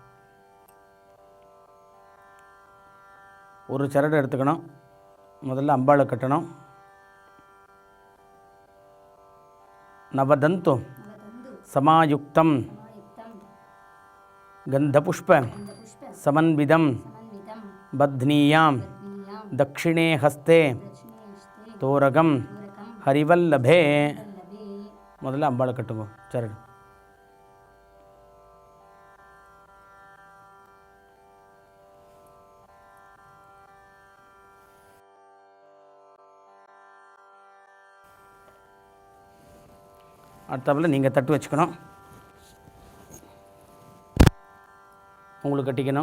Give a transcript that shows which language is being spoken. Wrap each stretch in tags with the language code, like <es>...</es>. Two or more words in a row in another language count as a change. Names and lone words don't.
<ta>ஒரு சரடு எடுத்துக்கணும். முதல்ல அம்பாளை கட்டணும்.</ta> <sa>नवतन्तु समायुक्तं गन्धपुष्प समन्वितम् बध्नीयां दक्षिणे हस्ते तोरगं हरिवल्लभे</sa> <ta>முதல்ல அம்பாளை கட்டுங்க சரண். அடுத்தாப்பில் நீங்கள் தட்டு வச்சுக்கணும், உங்களுக்கு கட்டிக்கணும்.</ta>